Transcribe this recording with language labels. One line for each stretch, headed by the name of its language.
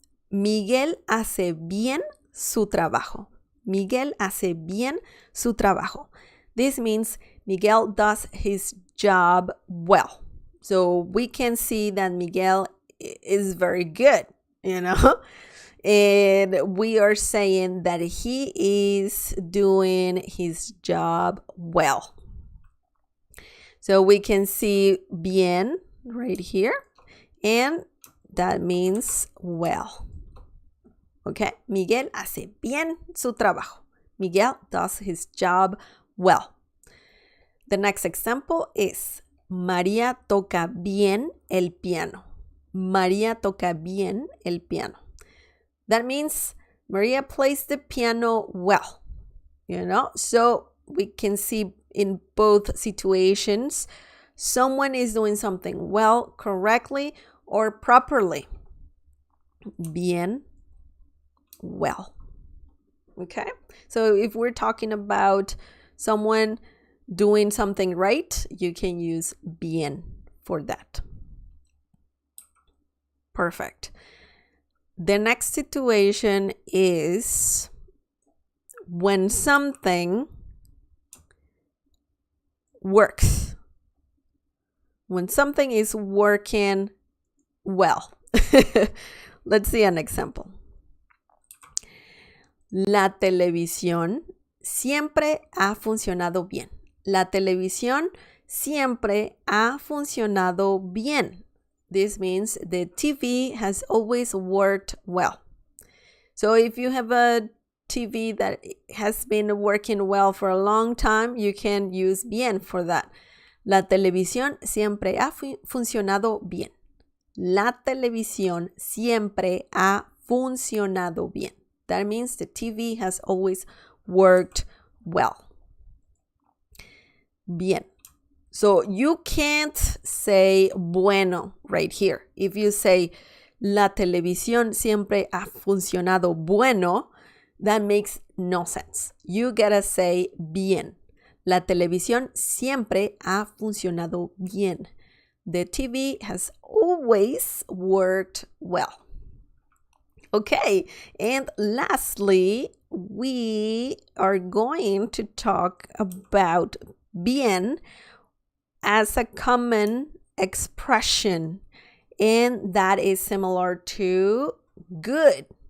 Spanish: Miguel hace bien su trabajo. Miguel hace bien su trabajo.
English: This means Miguel does his job well. So we can see that Miguel is very good, you know? And we are saying that he is doing his job well. So we can see bien right here, and that means well.
Spanish: Okay, Miguel hace bien su trabajo.
English: Miguel does his job well. The next example is María toca bien el piano.
Spanish: María toca bien el piano.
English: That means Maria plays the piano well, you know? So we can see in both situations, someone is doing something well, correctly, or properly. Bien, well. Okay? So if we're talking about someone doing something right, you can use bien for that. Perfect. The next situation is when something works. When something is working well. Let's see an example.
Spanish: La televisión siempre ha funcionado bien. La televisión siempre ha funcionado bien.
English: This means the TV has always worked well. So if you have a TV that has been working well for a long time, you can use bien for that.
Spanish: La televisión siempre ha funcionado bien. La televisión siempre ha funcionado bien.
English: That means the TV has always worked well. Bien. So you can't say bueno right here. If you say la televisión siempre ha funcionado bueno, that makes no sense. You gotta say bien.
Spanish: La televisión siempre ha funcionado bien.
English: The TV has always worked well. Okay, and lastly, we are going to talk about bien as a common expression, and that is similar to good.